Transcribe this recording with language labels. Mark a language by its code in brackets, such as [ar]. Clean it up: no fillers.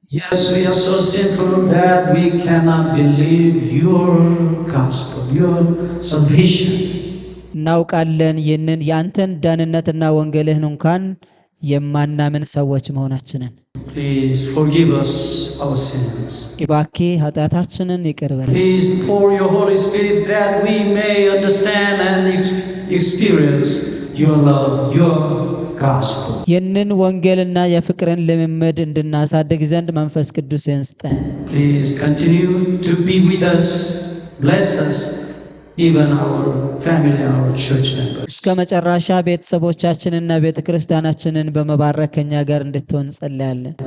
[en] Yes, we are so sinful that we cannot believe your gospel, your salvation. [am] እናውቃለን ይህንን ያንተን ዳንነትና ወንጌልህን እንኳን የማናምን ሰዎች መሆናችንን። [en] Please forgive us our sins. [am] እባክህ ኃጢአታችንን ይቅር በለን። [en] Please pour your Holy Spirit that we may understand and experience your love, your gospel. [am] ይህንን ወንጌልና የፍቅርን ልምምድ እንድናሳድግ ዘንድ መንፈስ ቅዱስን ስጠን። [en] Please continue to be with us, bless us, even our family, our church members. [am] እስከ መጨረሻ ቤተሰቦቻችንና ቤተክርስቲያናችንን በመባረክ ከኛ ጋር እንድትሆን ጸልያለን።